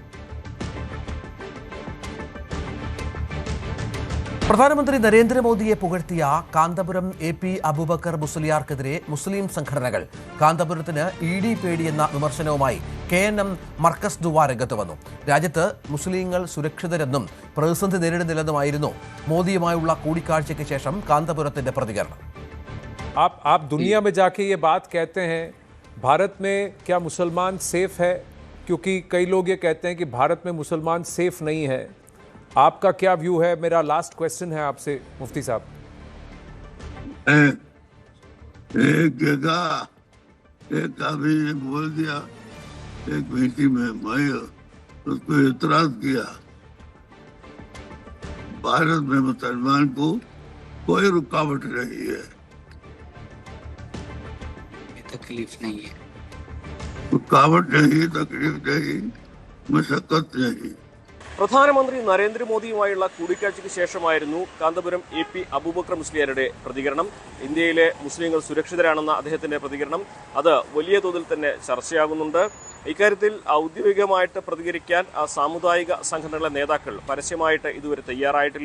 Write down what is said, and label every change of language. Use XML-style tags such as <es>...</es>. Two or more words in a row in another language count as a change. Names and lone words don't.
<ml>പ്രധാനമന്ത്രി നരേന്ദ്രമോദിയെ പുകഴ്ത്തിയ കാന്തപുരം AP അബൂബക്കർ മുസ്ലിയാർക്കെതിരെ മുസ്ലിം സംഘടനകൾ. കാന്തപുരത്തിന് ED പേടിയെന്ന വിമർശനവുമായി KNM മർക്കസ് ദുവ രംഗത്ത് വന്നു. രാജ്യത്ത് മുസ്ലിങ്ങൾ സുരക്ഷിതരെന്നും പ്രതിസന്ധി നേരിടുന്നില്ലെന്നുമായിരുന്നു മോദിയുമായുള്ള കൂടിക്കാഴ്ചയ്ക്ക് ശേഷം കാന്തപുരത്തിന്റെ പ്രതികരണം.</ml> <hi>आप दुनिया में जाके ये बात कहते हैं, भारत में क्या मुसलमान सेफ है? क्योंकि कई लोग ये कहते हैं कि भारत में मुसलमान सेफ नहीं है. आपका क्या व्यू है? मेरा</hi> <en>last question</en> <hi>है आपसे मुफ्ती साहब. एक जगह एक आदमी ने बोल दिया एक मीटिंग में, मैं उसको एतराज किया, भारत में मुसलमान को कोई रुकावट नहीं है, तकलीफ नहीं है, रुकावट नहीं, तकलीफ नहीं, मशक्कत नहीं।</hi> <ml>പ്രധാനമന്ത്രി നരേന്ദ്രമോദിയുമായുള്ള കൂടിക്കാഴ്ചയ്ക്ക് ശേഷമായിരുന്നു കാന്തപുരം AP അബൂബക്കർ മുസ്ലിയാരുടെ പ്രതികരണം. ഇന്ത്യയിലെ മുസ്ലിങ്ങൾ സുരക്ഷിതരാണെന്ന അദ്ദേഹത്തിന്റെ പ്രതികരണം അത് വലിയ തോതിൽ തന്നെ ചർച്ചയാകുന്നുണ്ട്. ഇക്കാര്യത്തിൽ ഔദ്യോഗികമായിട്ട് പ്രതികരിക്കാൻ സാമുദായിക സംഘടനകളുടെ നേതാക്കൾ പരസ്യമായിട്ട് ഇതുവരെ തയ്യാറായിട്ടില്ല.</ml>